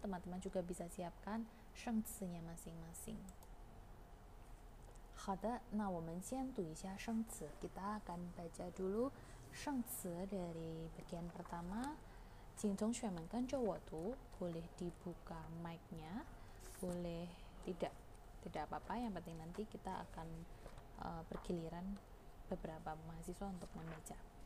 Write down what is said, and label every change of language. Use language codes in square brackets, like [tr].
[id] Teman-teman juga bisa siapkan shengci-nya masing-masing. [zh] 好的，那我们先读一下生词. [id] Kita akan baca dulu 生词 dari bagian pertama. [zh] 请同学们跟着我读. [id] Boleh dibuka mic-nya, boleh tidak apa-apa. Yang penting nanti kita akan bergiliran beberapa mahasiswa untuk membaca.